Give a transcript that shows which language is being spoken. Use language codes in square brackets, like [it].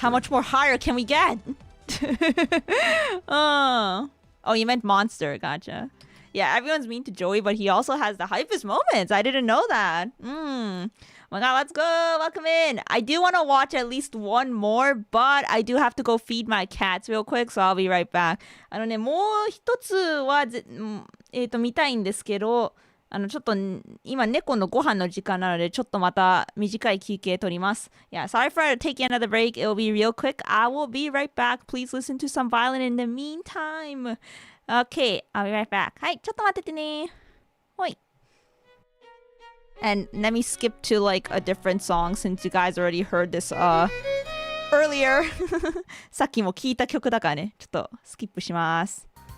[en] How much more higher can we get? Oh, you meant monster. Gotcha. Yeah, everyone's mean to Joey, but he also has the hypest moments. I didn't know that. Oh my god, let's go. Welcome in. I do want to watch at least one more, but I do have to go feed my cats real quick, so I'll be right back. [ja] もう一つは見たいんですけど、ちょっと今猫のご飯の時間なのでちょっとまた短い休憩取ります。 [en] Yeah, sorry for taking another break. It'll be real quick. I will be right back. Please listen to some violin in the meantime. Okay, I'll be right back. [ja] はい、ちょっと待っててね。ほい。 [en] And let me skip to like a different song since you guys already heard this earlier. [ja] さっきも聞いた曲だからね。ちょっとスキップします。